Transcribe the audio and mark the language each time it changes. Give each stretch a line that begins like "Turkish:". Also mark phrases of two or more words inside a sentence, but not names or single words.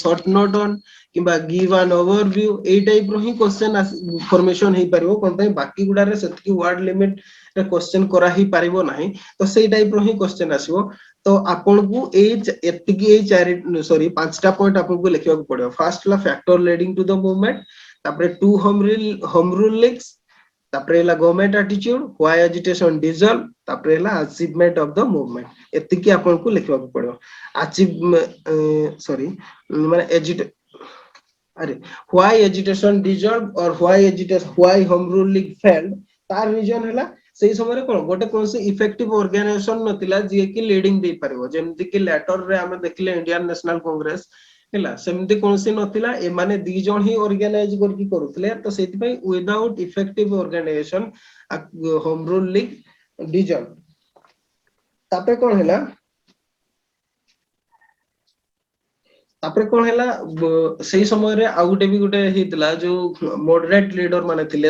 English: short note on
Odia: କିମ୍ବା
English: give an overview
Odia: ଏଇ ଟାଇପ ର ହିଁ
English: question formation
Odia: ହେଇପାରିବ କଣ ପାଇଁ ବାକି ଗୁଡାରେ ସେତିକି
English: word limit
Odia: ରେ କ୍ୱେଶ୍ଚନ କରା ହିଁ ପାରିବ ନାହିଁ ତ ସେଇ ଟାଇପ ର ହିଁ କ୍ୱେଶ୍ଚନ ଆସିବ ତ ଆପଣଙ୍କୁ ଏତିକି ଏଇ ପାଞ୍ଚଟା ପଏଣ୍ଟ ଆପଣଙ୍କୁ ଲେଖିବାକୁ ପଡିବ ଫାର୍ଷ୍ଟ ହେଲା
English: factor leading to the movement
Odia: ତାପରେ
English: to Home Rule Leagues
Odia: ତାପରେ ହେଲା
English: government attitude why agitation dissolve
Odia: ତାପରେ ହେଲା
English: achievement of the movement
Odia: ଏତିକି ଆପଣଙ୍କୁ ଲେଖିବାକୁ ପଡିବ ମାନେ ଆରେ
English: why agitation dissolved or why home rule league failed
Odia: ତାର ରିଜନ ହେଲା ସେଇ ସମୟରେ କଣ ଗୋଟେ କୌଣସି
English: effective organization
Odia: ନଥିଲା ଯିଏ କି ଲିଡିଂ ଦେଇପାରିବ ଯେମିତି କି ଲେଟର ରେ ଆମେ ଦେଖିଲେ ଇଣ୍ଡିଆନ ନ୍ୟାସନାଲ କଂଗ୍ରେସ ହେଲା ସେମିତି କୌଣସି ନଥିଲା ଏମାନେ ଦି ଜଣ ହିଁ ଅର୍ଗାନାଇଜ କରିକି କରୁଥିଲେ ତ ସେଇଥିପାଇଁ
English: without effective organization Home Rule League dissolve
Odia: ତାପରେ କଣ ହେଲା ସେଇ ସମୟରେ ଆଉ ଗୋଟେ ବି ଗୋଟେ ହେଇଥିଲା ଯୋଉ
English: moderate leader
Odia: ମାନେ ଥିଲେ